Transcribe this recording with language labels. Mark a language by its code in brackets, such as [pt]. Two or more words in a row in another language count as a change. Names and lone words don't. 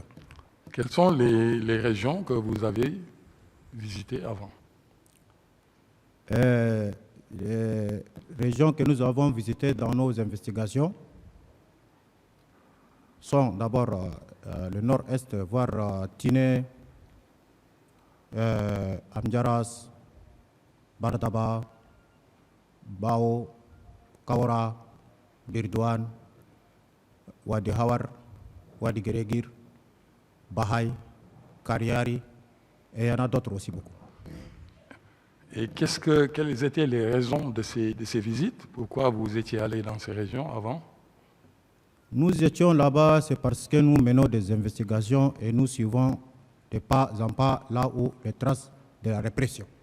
[fr] Quelles sont les régions que vous avez visitées avant? Les régions que nous avons visitées dans nos investigations sont d'abord le nord-est, voire Tiné, Amdjaras, Bardaba, Bao, Kaora, Birdouane, Wadi Hawar, Wadi Geregir, Bahaï, Kariari, et il y en a d'autres aussi beaucoup. Et quelles étaient les raisons de ces visites? Pourquoi vous étiez allé dans ces régions avant? Nous étions là-bas, c'est parce que nous menons des investigations et nous suivons de pas en pas là où les traces de la répression.